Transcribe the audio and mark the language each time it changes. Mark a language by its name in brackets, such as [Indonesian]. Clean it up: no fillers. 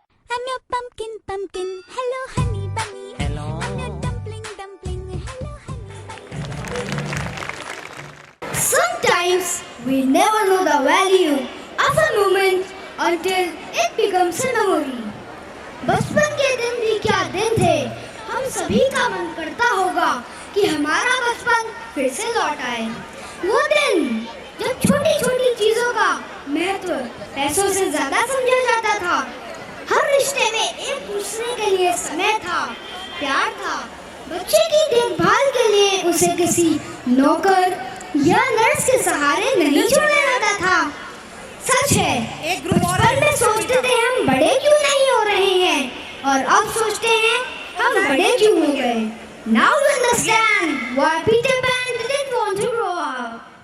[English] I'm your pumpkin, pumpkin, hello honey bunny. Hello. I'm your dumpling, dumpling, hello honey bunny. Sometimes we never know the value of a moment until it becomes a memory. [Hindi] बचपन के दिन भी क्या दिन थे। हम सभी का मन करता होगा कि हमारा बचपन फिर से लौट आए। वो दिन जब छोटी छोटी चीजों का महत्व पैसों से ज्यादा समझा जाता था। हर रिश्ते में एक दूसरे के लिए समय था, प्यार था। बच्चे की देखभाल के लिए उसे किसी नौकर या नर्स के सहारे नहीं छोड़ा जाता था। सच है, एक बचपन में सोचते थे हम बड़े क्यों नहीं हो रहे हैं और अब सोचते हैं हम बड़े क्यों हो गए। [English] Now you understand why Peter Pan didn't want to grow up.